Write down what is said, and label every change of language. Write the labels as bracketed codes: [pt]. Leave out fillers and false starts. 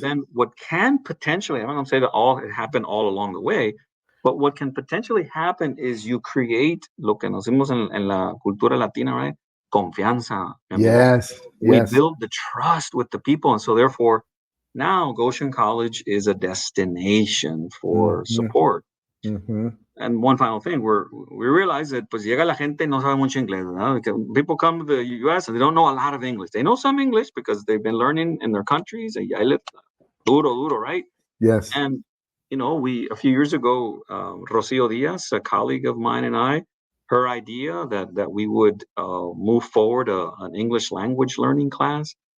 [en] then what can potentially, I'm not going to say that it happened all along the way, but what can potentially happen is you create [es] lo que nos decimos en la cultura latina, [en] right? [es] Confianza, amigo. [en] Yes. We Yes. build the trust with the people. And so therefore, now Goshen College is a destination for Mhm. support. Mhm. And one final thing, we realize that [es] pues llega la gente y no sabe mucho inglés, ¿verdad? [en] People come to the U.S. and they don't know a lot of English. They know some English because they've been learning in their countries. [es] Y ahí duro, right? [en] Yes. And a few years ago, Rocio Diaz, a colleague of mine, and I, her idea that we would move forward an English language learning class.